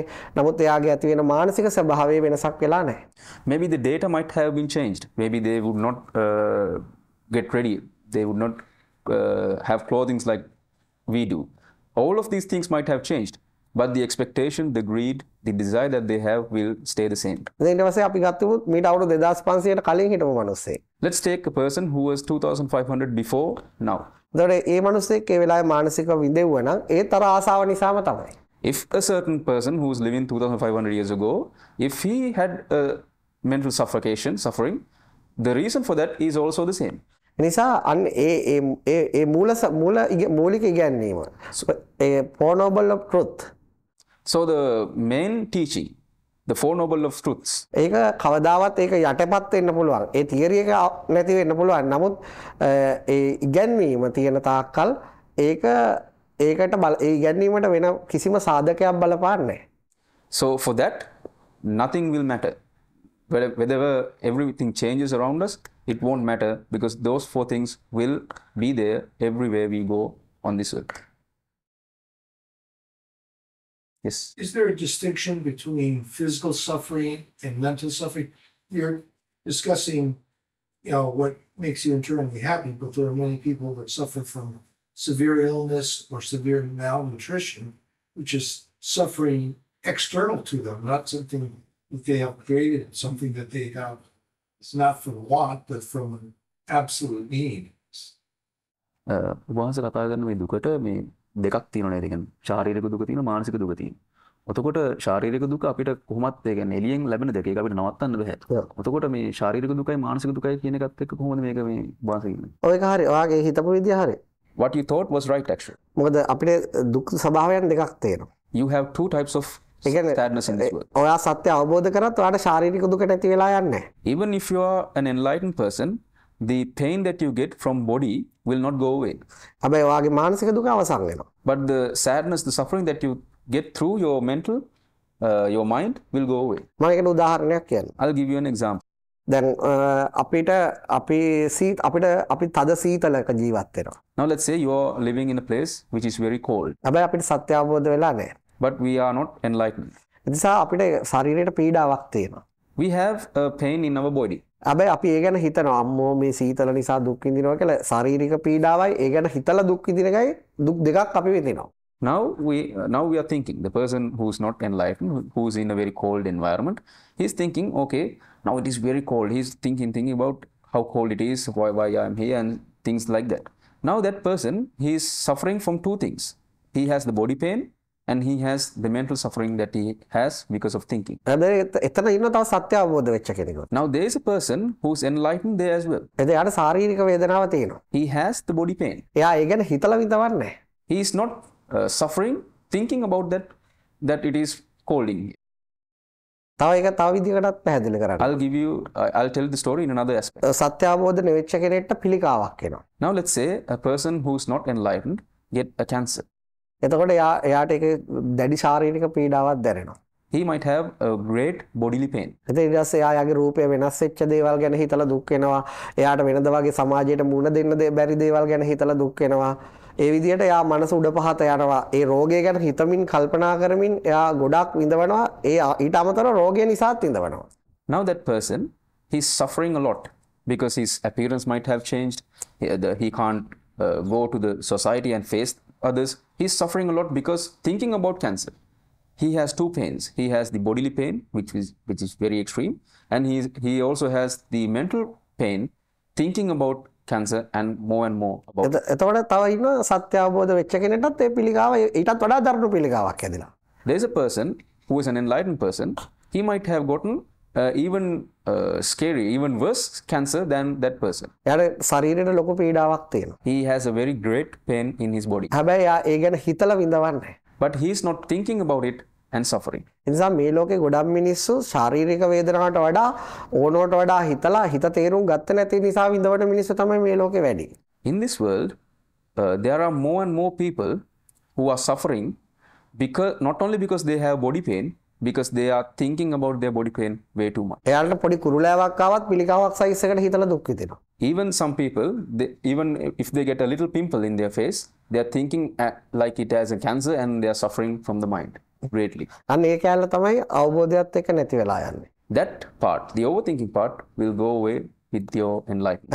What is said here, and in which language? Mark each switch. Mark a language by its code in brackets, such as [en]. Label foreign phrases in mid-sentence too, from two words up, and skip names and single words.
[si] නමුත් එයාගේ ඇති වෙන මානසික ස්වභාවයේ වෙනසක් වෙලා නැහැ. [en] Maybe the data might have been changed. Maybe they would not get ready. They would not have clothing like we do. All of these things might have changed. But the expectation, the greed, the desire that they have will stay the same. [si] ඊට පස්සේ අපි ගත්තොත් මීට අවුරුදු 2500ට කලින් හිටපු මිනිස්සෙක්. [en] Let's take a person who was 2500 before now. [si] එතකොට ඒ මිනිස්සෙක් ඒ වෙලාවේ මානසික විඳෙව්වා නම් ඒතර ආසාව නිසාම තමයි. [en] If a certain person who was living 2500 years ago, if he had a mental suffering, the reason for that is also the same. [si] නිසා අන්න ඒ මූලික ඉගැන්වීම [en] Four Noble of Truth. So the main teaching, the Four Noble of Truths, [si] ඒක කවදාවත් ඒක යටපත් වෙන්න පුළුවන්. ඒ තියරි එක නැති වෙන්න පුළුවන්. නමුත් ඒ ඉගැන්වීම තියෙන තාක්කල් ඒකට ඒ ඉගැන්වීමට වෙන කිසිම සාධකයක් බලපාන්නේ නැහැ. [en] so for that, nothing will matter. Whether everything changes around us, it won't matter because those four things will be there everywhere we go on this earth. Yes. Is there a distinction between physical suffering and mental suffering? You're discussing, what makes you internally happy, but there are many people that suffer from severe illness or severe malnutrition, which is suffering external to them, not something that they have created, something that they have. It's not from want, but from an absolute need. [si] වහන්සේ කතා කරන මේ දුකට මේ දෙකක් තියෙනවා නේද? කියන්නේ ශාරීරික දුක තියෙනවා, මානසික දුක තියෙනවා. එතකොට ශාරීරික දුක අපිට කොහොමත් ඒ කියන්නේ එළියෙන් ලැබෙන දෙක. ඒක අපිට නවත්තන්න බෑ. එතකොට මේ ශාරීරික දුකයි මානසික දුකයි කියන එකත් එක්ක කොහොමද මේක මේ වහන්සේ කියන්නේ? ඔයක හරි. ඔයාගේ හිතපු විදිය හරි. [en] What you thought was right actually. [si] මොකද අපිට දුක් ස්වභාවයන් දෙකක් තියෙනවා. [en] You have two types of sadness in this world. [si] ඔයා සත්‍ය අවබෝධ කරත් ඔයාට ශාරීරික දුක නැති වෙලා යන්නේ නැහැ. [en] Even if you are an enlightened person, the pain that you get from body will not go away. [si] හැබැයි ඔයාගේ මානසික දුක අවසන් වෙනවා. [en] But the sadness, the suffering that you get through your mental, your mind will go away. [si] මම ඒකට උදාහරණයක් කියන්නම්. [en] I'll give you an example. [si] දැන් අපි තද සීතලක ජීවත් වෙනවා. [en] Now let's say you are living in a place which is very cold, [si] හැබැයි අපිට සත්‍ය අවබෝධ වෙලා නැහැ. [en] but we are not enlightened. [si] ඒ නිසා අපිට ශරීරයට පීඩාවක් තියෙනවා. [en] We have a pain in our body. [si] හැබැයි අපි ඒ ගැන හිතනවා අම්මෝ මේ සීතල නිසා දුක් විඳිනවා කියලා. ශාරීරික පීඩාවයි ඒ ගැන හිතලා දුක් විඳින එකයි දුක් දෙකක් අපි විඳිනවා. [en] Now we are thinking, the person who's not enlightened, who's in a very cold environment, he's thinking, okay, now it is very cold. He's thinking about how cold it is, why I'm here, and things like that. Now that person, he is suffering from two things. He has the body pain and he has the mental suffering that he has because of thinking. [si] එතන ඉන්න තව සත්‍ය අවබෝධ වෙච්ච කෙනෙක්. [en] Now there is a person who's enlightened there as well. [si] එයාට ශාරීරික වේදනාව තියෙනවා. [en] He has the body pain. [si] එයා ඒ ගැන හිතලා විඳවන්නේ නැහැ. [en] He is not suffering, thinking about that it is cold in here. [si] තව විදිහකටත් පැහැදිලි කරන්න. [en] I'll tell the story in another aspect. [si] සත්‍ය අවබෝධ නෙවෙච්ච කෙනෙක්ට පිළිකාවක් එනවා. [en] Now let's say a person who's not enlightened get a cancer. [si] එතකොට එයාට ඒක දැඩි ශාරීරික පීඩාවක් දැනෙනවා. [en] He might have a great bodily pain. [si] ඊට පස්සේ එයාගේ රූපය වෙනස් වෙච්ච දේවල් ගැන හිතලා දුක් වෙනවා. එයාට වෙනද වගේ සමාජයට මුණ දෙන්න බැරි දේවල් ගැන හිතලා දුක් වෙනවා. ඒ විදිහට එයා මනස උඩ පහත යනවා. ඒ රෝගය ගැන හිතමින් කල්පනා කරමින් එයා ගොඩක් විඳවනවා. ඊට අමතරව රෝගය නිසාත් විඳවනවා. [en] Now that person, he's suffering a lot because his appearance might have changed. He can't go to the society and face others. He's suffering a lot because thinking about cancer. He has two pains. He has the bodily pain, which is very extreme, and he also has the mental pain, thinking about cancer and more about. [si] එතකොට තව ඉන්න සත්‍ය අවබෝධ වෙච්ච කෙනෙක්ටත් ඒ පිළිකාව ඊටත් වඩා දරුණු පිළිකාවක් ඇදිලා. [en] There's a person who is an enlightened person. He might have gotten even scary, even worse cancer than that person. [si] එයාට ශරීරයට ලොකු පීඩාවක් තියෙනවා. [en] He has a very great pain in his body. [si] හැබැයි එයා ඒ ගැන හිතලා විඳවන්නේ. [en] But he is not thinking about it and suffering. [si] ඒ නිසා මේ ලෝකේ ගොඩක් මිනිස්සු ශාරීරික වේදනාවට වඩා ඕනවට වඩා හිතලා හිත තේරුම් ගත්ත නැති නිසා විඳවන මිනිස්සු තමයි මේ ලෝකේ වැඩි. [en] In this world, there are more and more people who are suffering because not only because they have body pain, because they are thinking about their body pain way too much. [si] එයාලට පොඩි කුරුලෑවක් ආවත් පිළිකාවක් සයිස් එකට හිතලා දුක් විඳිනවා. [en] Even some people, even if they get a little pimple in their face, they are thinking like it has a cancer and they are suffering from the mind greatly. [si] අන්න ඒ කැලල තමයි අවබෝධයත් එක්ක නැති වෙලා යන්නේ. [en] That part, the overthinking part, will go away with your enlightenment.